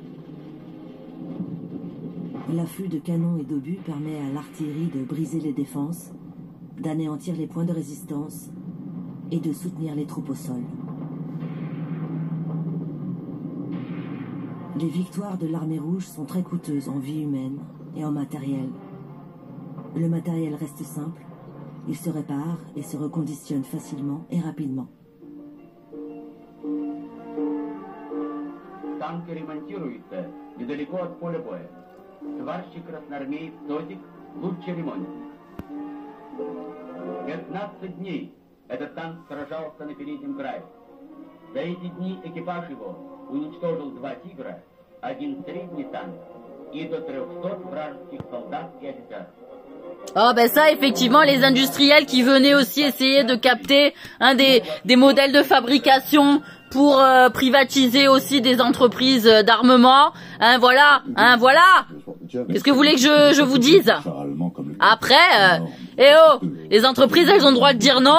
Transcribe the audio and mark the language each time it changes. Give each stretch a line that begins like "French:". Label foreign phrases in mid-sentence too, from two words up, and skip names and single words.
French: L'afflux de canons et d'obus permet à l'artillerie de briser les défenses, d'anéantir les points de résistance et de soutenir les troupes au sol. Les victoires de l'armée rouge sont très coûteuses en vie humaine et en matériel. Le matériel reste simple, il se répare et se reconditionne facilement et rapidement.
Russian: Танки ремонтируются недалеко от поля боя. Сварщик красноармеец Тотик лучший ремонтник. 15 дней этот танк сражался на переднем крае. За эти дни экипаж его уничтожил 2 «Тигра», 1 средний танк и до 300 вражеских солдат и офицеров.
French: Oh ben ça, effectivement, les industriels qui venaient aussi essayer de capter des modèles de fabrication pour privatiser aussi des entreprises d'armement. Hein, voilà. Qu'est-ce que vous voulez que je vous dise? Après, les entreprises, elles ont le droit de dire non.